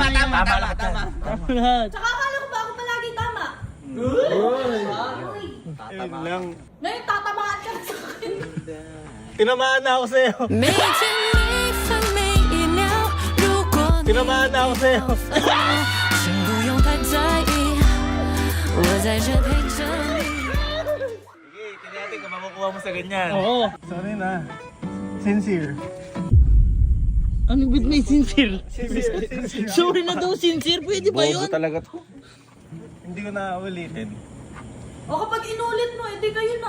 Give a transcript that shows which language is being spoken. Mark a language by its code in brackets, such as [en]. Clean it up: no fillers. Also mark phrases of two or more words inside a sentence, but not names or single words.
[tl] lahat yan. Lahat. Tsaka akala ko ba ako palagi tama? Yun lang. Ngayon, tatamaan ka na sa akin. Tinamaan na ako sa'yo. Tinamaan na ako sa'yo. [zh] 请不用太在意，我在这陪着你。 [tl] Sige, tingnan natin kung makukuha mo sa ganyan. Oo. Sorry na. Sincere. Ano bit may sincere? Sorry na daw sincere. Pwede ba yun? talaga to. Hindi ko na ulitin. O kapag inulit mo, edi kayo na.